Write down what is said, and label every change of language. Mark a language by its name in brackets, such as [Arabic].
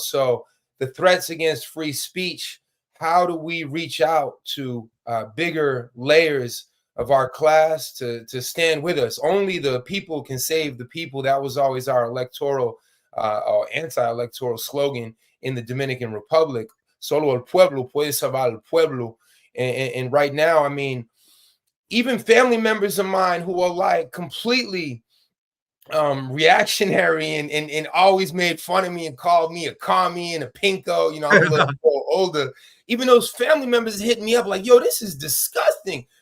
[English] So the threats against free speech, how do we reach out to bigger layers of our class to stand with us? Only the people can save the people. That was always our electoral or anti-electoral slogan in the Dominican Republic. [Spanish] Solo el pueblo puede salvar el pueblo. [English] And right now, I mean, even family members of mine who are like completely reactionary and always made fun of me and called me a commie and a pinko, I'm a little older. Even those family members hit me up like, yo, this is disgusting.